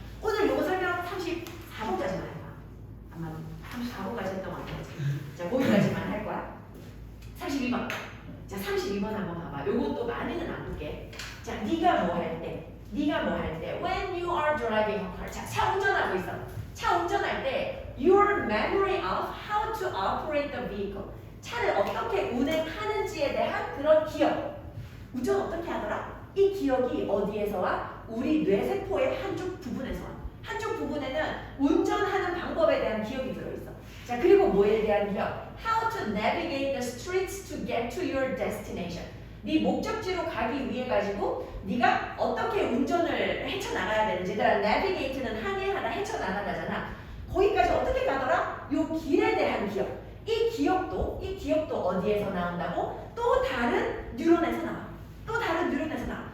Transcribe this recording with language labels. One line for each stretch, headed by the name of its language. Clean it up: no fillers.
Korean: 오늘 요거 설명 34번까지만 할 거야. 아마 34번까지 했던 거 같아요. 자, 거기까지만 할 거야. 32번. 자, 32번 한번 봐봐. 요것도 많이는 안 볼게. 자, 네가 뭐 할 때,
English: when you are driving a car.
Korean: 자, 차 운전하고 있어. 차 운전할 때
English: your memory of how to operate the vehicle.
Korean: 차를 어떻게 운행하는지에 대한 그런 기억. 운전 어떻게 하더라? 이 기억이 어디에서 와? 우리 뇌세포의 한쪽 부분에서 와. 한쪽 부분에는 운전하는 방법에 대한 기억이 들어있어. 자, 그리고 뭐에 대한 기억?
English: How to navigate the streets to get to your destination.
Korean: 네 목적지로 가기 위해 가지고 네가 어떻게 운전을 헤쳐나가야 되는지. 얘들아, navigate는 항해하다, 헤쳐나가다잖아. 거기까지 어떻게 가더라? 요 길에 대한 기억. 이 기억도 어디에서 나온다고? 또 다른 뉴런에서 나와. 또 다른 뉴런에서 나와.